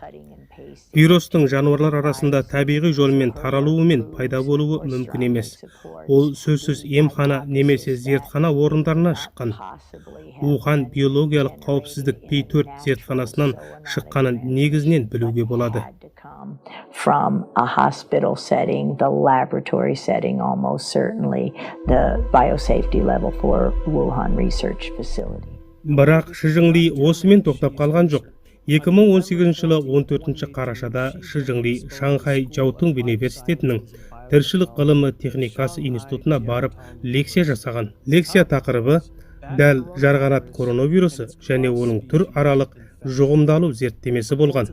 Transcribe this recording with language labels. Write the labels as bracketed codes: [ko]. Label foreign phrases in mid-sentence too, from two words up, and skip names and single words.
[kk] Вирустың жануарлар арасында табиғи жолмен таралуы мен пайда болуы мүмкін емес. Ол сөзсіз емхана немесе зертхана орындарына шыққан. Ухан биологиялық қауіпсіздік P4 зертханасынан шыққанын негізінен білуге болады. [en] From a hospital setting, the laboratory setting, almost certainly the biosafety level for Wuhan Research Facility. [kk] Бірақ Шижіңли осымен тоқтап қалған жоқ. 2018 жылы 14 қарашада Шижіңли Шанхай Жаутың университетінің тіршілік ғылымы техникасы институтына барып лекция жасаған. Лекция тақырыбы дәл жарғанат коронавирусы және оның түр аралық жұғымдалу зерттемесі болған.